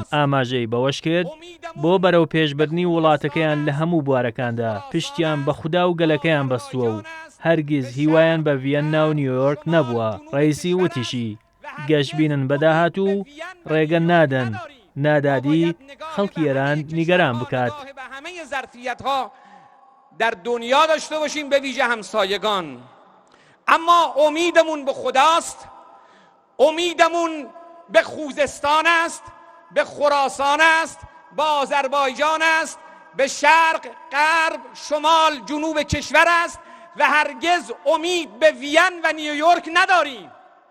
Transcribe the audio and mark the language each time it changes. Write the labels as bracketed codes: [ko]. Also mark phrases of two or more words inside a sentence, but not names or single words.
[ckb] ئاماژەی بەوەش کرد بۆ بەرەو پێشبردنی وڵاتەکەیان لە هەموو بوارەکاندا پشتیان بە خودا و گەلەکەیان بەستووە و هەرگیز هیوایان بە ڤیەننا و نیویۆرک نەبووە. ڕەیسی وتیشی گەشتبینن بەداهات و ڕێگە نادەن نادادی خەڵکی ئێران نیگەران بکات. [fa] در دنیا داشته باشیم به ویژه همسایگان، اما امیدمون به خداست، امیدمون به خوزستان است، به خراسان است، به آذربایجان است، به شرق، غرب، شمال، جنوب کشور است و هرگز امید به وین و نیویورک نداریم.